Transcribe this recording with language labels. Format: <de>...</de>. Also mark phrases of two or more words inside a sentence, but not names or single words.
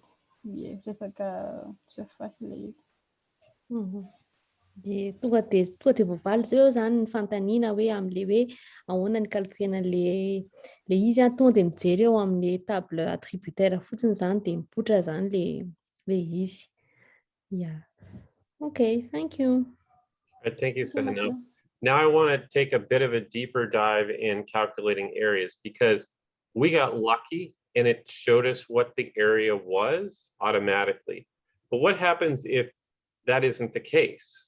<mg>Resaka surface le izy. De tonga de voavaly zao zany ny fantaniana hoe am'le hoe ahoana ny calculena le izy tonga de mijery eo amin'ny</mg> <fr>table attributaire</fr> <mg>fotsiny zany de mipoitra zany le izy.</mg> <en>Yeah. Okay, thank you. All right, thank you, Sahana. Now I want to take a bit of a deeper dive in calculating areas because we got lucky and it showed us what the area was automatically. But what happens if that isn't the case?</en>